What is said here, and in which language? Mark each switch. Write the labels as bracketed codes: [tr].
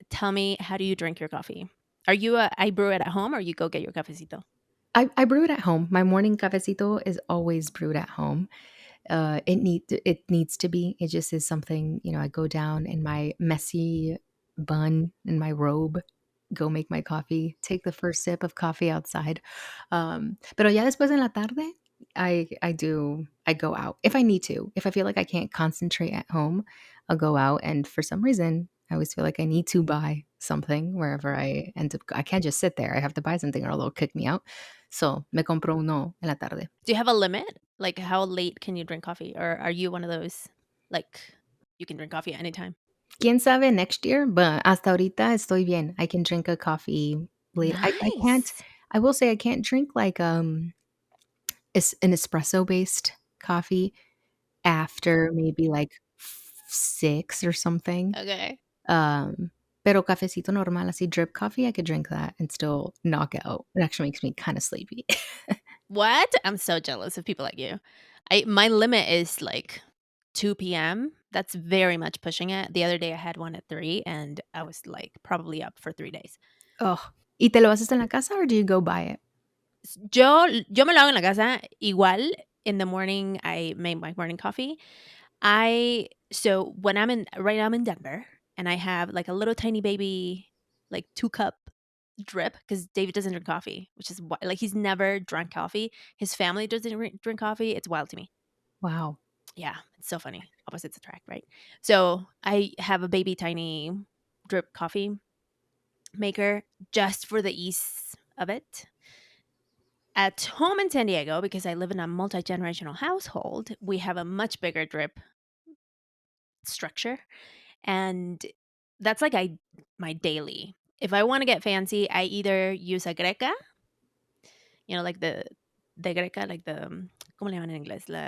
[en] Tell me, how do you drink your coffee? Are you I brew it at home or you go get your cafecito? I brew it at home. My morning cafecito is always brewed at home. It needs to be. It just is something, I go down in my messy bun in my robe, go make my coffee, take the first sip of coffee outside. [es] Pero ya después en la tarde, I go out if I need to. [en] If I feel like I can't concentrate at home, I'll go out, and for some reason, I always feel like I need to buy something wherever I end up. I can't just sit there. I have to buy something or they'll kick me out. [es] So, me compro uno en la tarde. [en] Do you have a limit? Like, how late can you drink coffee? Or are you one of those, like, you can drink coffee at any time? [es] Quién sabe next year, but hasta ahorita estoy bien. [en] I can drink a coffee late. I can't Nice. I will say I can't drink like, an espresso-based coffee after maybe like 6 or something. Okay. Pero cafecito normal, así drip coffee, I could drink that and still knock out. It actually makes me kinda sleepy. What? I'm so jealous of people like you. My limit is like 2 p.m. That's very much pushing it. The other day I had one at 3 and I was like probably up for 3 days. [es] Oh, ¿y te lo haces en la casa or do you go buy it? Yo me lo hago en la casa igual. [en] In the morning I make my morning coffee. I so when I'm in right now I'm in Denver and I have like a little tiny baby like 2 cup drip because David doesn't drink coffee, which is like he's never drank coffee. His family doesn't drink coffee. It's wild to me. Wow. Yeah, it's so funny. Opposites attract, right? So I have a baby tiny drip coffee maker just for the ease of it. At home in San Diego, because I live in a multi generational household, we have a much bigger drip structure, and that's like my daily. If I want to get fancy, I either use a greca, like the greca, like the ¿cómo le llaman en inglés?